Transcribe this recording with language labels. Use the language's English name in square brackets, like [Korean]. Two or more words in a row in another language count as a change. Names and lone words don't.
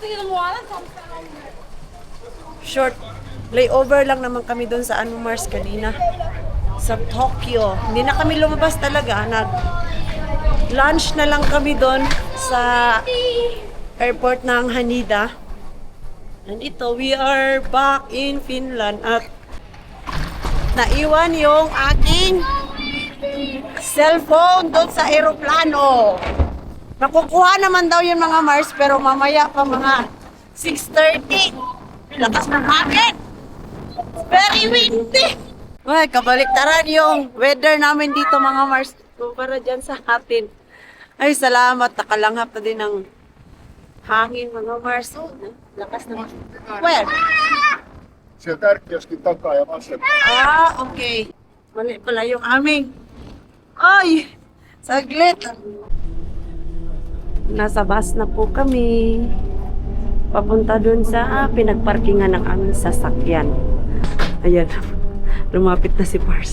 [Filipino] Short layover lang naman kami doon sa Mars kanina. Sa Tokyo. Hindi na kami lumabas talaga. Lunch na lang kami doon sa airport ng Haneda. And ito, [English] we are back in Finland [Filipino] at naiwan yung aking cellphone doon sa aeroplano. Nakukuha naman daw yung mga Mars pero mamaya pa mga 6:30. Lakas ng hangin. [English] Very windy. [Filipino] Ay, kabaliktaran yung weather namin dito, mga Mars. Kumpara dyan sa atin. Ay, salamat. Nakalanghap na din ng hangin, mga Mars. Oh, lakas naman. Where? [Finnish] Siellä tärkeästi takaa ja vasenta. [Filipino] Okay. Mali pala yung aming. Ay! Saglit. Nasa bus na po kami. papunta dun sa pinagparkingan ng aming sasakyan. Ayan, lumapit na si Pars.